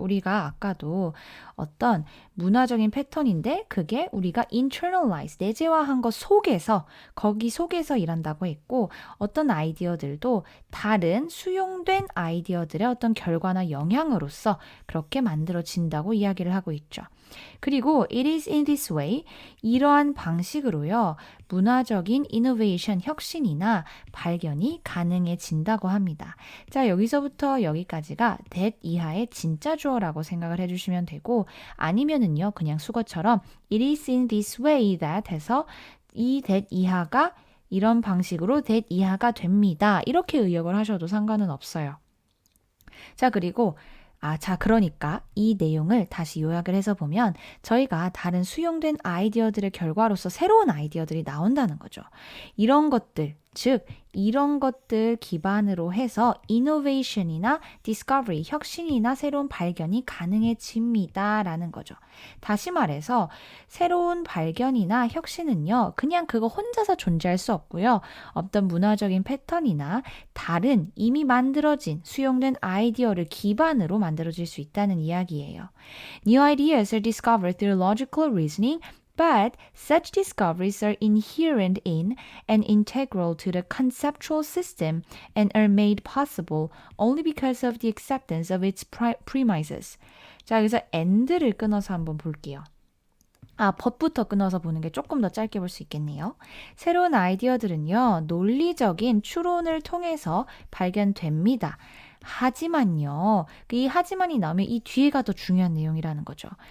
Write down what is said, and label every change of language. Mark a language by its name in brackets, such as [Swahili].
[Korean] 우리가 아까도 어떤 문화적인 패턴인데 그게 우리가 internalize, 내재화한 것 속에서 거기 속에서 일한다고 했고 어떤 아이디어들도 다른 수용된 아이디어들의 어떤 결과나 영향으로서 그렇게 만들어진다고 이야기를 하고 있죠. 그리고 [English] it is in this way [Korean] 이러한 방식으로요. 문화적인 innovation, 혁신이나 발견이 가능해진다고 합니다. 자, 여기서부터 여기까지가 that 이하의 진짜 주어라고 생각을 해주시면 되고 아니면은요. 그냥 수거처럼 [English] it is in this way that [Korean] 해서 이 that 이하가 이런 방식으로 that 이하가 됩니다. 이렇게 의역을 하셔도 상관은 없어요. 자, 그리고 그러니까 이 내용을 다시 요약을 해서 보면 저희가 다른 수용된 아이디어들의 결과로서 새로운 아이디어들이 나온다는 거죠. 이런 것들, 즉 이런 것들 기반으로 해서 innovation이나 discovery, 혁신이나 새로운 발견이 가능해집니다. 라는 거죠. 다시 말해서 새로운 발견이나 혁신은요. 그냥 그거 혼자서 존재할 수 없고요. 어떤 문화적인 패턴이나 다른 이미 만들어진 수용된 아이디어를 기반으로 만들어질 수 있다는 이야기예요. [English] New ideas are discovered through logical reasoning, but such discoveries are inherent in and integral to the conceptual system and are made possible only because of the acceptance of its premises. [Korean] 자, 여기서 and를 끊어서 한번 볼게요. 법부터 끊어서 보는 게 조금 더 짧게 볼 수 있겠네요. 새로운 아이디어들은요, 논리적인 추론을 통해서 발견됩니다. 하지만요, 이 하지만이 나오면 이 뒤에가 더 중요한 내용이라는 거죠.